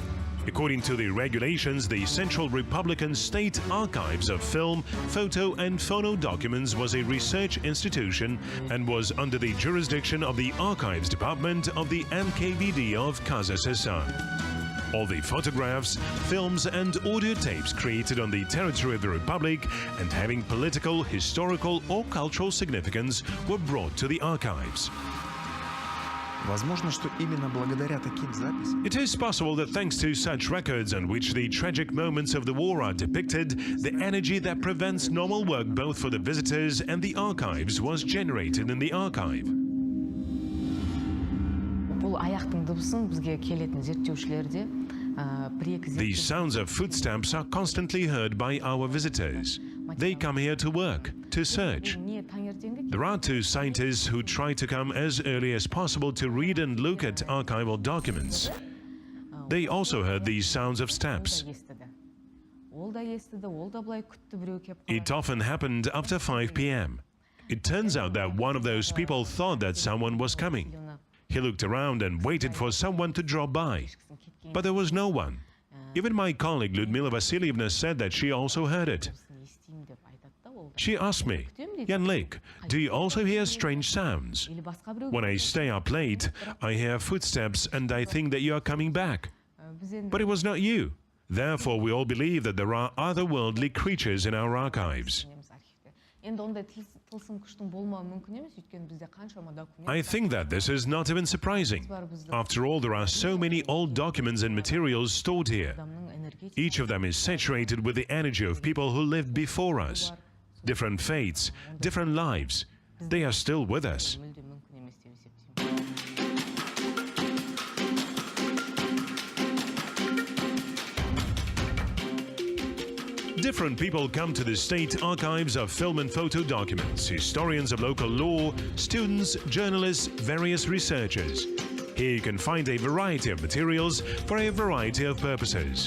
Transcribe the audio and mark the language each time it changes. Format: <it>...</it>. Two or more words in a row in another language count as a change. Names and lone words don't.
<en>According to the regulations, the Central Republican State Archives of Film, Photo and Phono Documents was a research institution and was under the jurisdiction of the Archives Department of the NKVD of Kazakhstan. All the photographs, films and audio tapes created on the territory of the Republic and having political, historical or cultural significance were brought to the archives.</en> <ru>Возможно, что именно благодаря таким записям</ru> <en>It is possible that thanks to such records on which the tragic moments of the war are depicted, the energy that prevents normal work both for the visitors and the archives was generated in the archive.</en> <kk>Бұл аяқтың дыбысын бізге келетін зерттеушілерде бір-екі</kk> <en>The sounds of footsteps are constantly heard by our visitors. They come here to work, to search.</en> <kk>не таңертеңгі</kk> <en>There are two scientists who try to come as early as possible to read and look at archival documents. They also heard these sounds of steps.</en> <kk>естіді. Ол да естіді, ол да былай күтті біреу кеп</kk> <en>It often happened after 5 p.m. It turns out that one of those people thought that someone was coming. He looked around and waited for someone to drop by. But there was no one. Even my colleague Ludmila Vasilievna said that she also heard it.</en> <kk>естеймін деп айтады да ол.</kk> <en>She asked me, Yanlik, do you also hear strange sounds?</en> <kk>Или басқа біреу</kk> <en>When I stay up late, I hear footsteps and I think that you are coming back.</en> <kk>біз енді</kk> <en>But it was not you. Therefore, we all believe that there are otherworldly creatures in our archives.</en> <kk>түсінеміз архивте. Енді ондай тылсым күштің болмауы мүмкін емес, өйткені бізде қаншама документ.</kk> <en>I think that this is not even surprising. After all, there are so many old documents and materials stored here.</en> <kk>Адамның энергетикасы</kk> <en>Each of them is saturated with the energy of people who lived before us. Different fates, different lives. They are still with us.</en> <kk>мүлде мүмкін емес деп есептеймін.</kk> <en>Different people come to the state archives of film and photo documents, historians of local law, students, journalists, various researchers. Here you can find a variety of materials for a variety of purposes.</en>